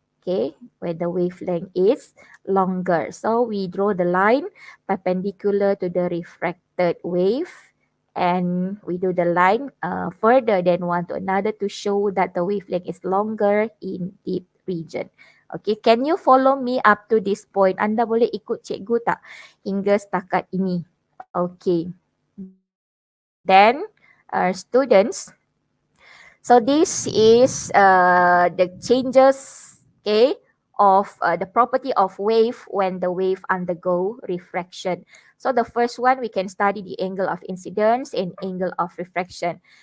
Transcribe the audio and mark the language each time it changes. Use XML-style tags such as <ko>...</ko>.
<en>Okay, where the wavelength is longer. So we draw the line perpendicular to the refracted wave, and we do the line further than one to another to show that the wavelength is longer in deep region. Okay, can you follow me up to this point?</en> <ms>Anda boleh ikut cikgu tak hingga setakat ini?</ms> <en>Okay. Then, students, so this is the changes, okay, of the property of wave when the wave undergo refraction. So the first one, we can study the angle of incidence and angle of refraction.</en>